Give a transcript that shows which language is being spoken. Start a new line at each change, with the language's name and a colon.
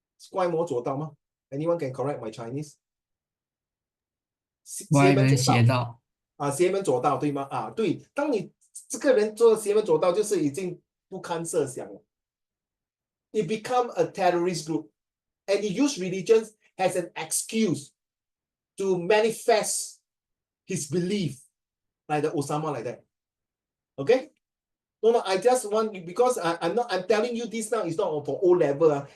Chinese: 乖魔左道吗
English: ？Anyone can correct my Chinese？
Chinese: 歪门邪道邪门左道对吗？对，当你这个人做邪门左道，就是已经不堪设想了。
English: It become a terrorist group, and he use religion as an excuse to manifest his belief, like the Osama, like that. Okay? No, I just want you because I'm telling you this now. It's not for O level.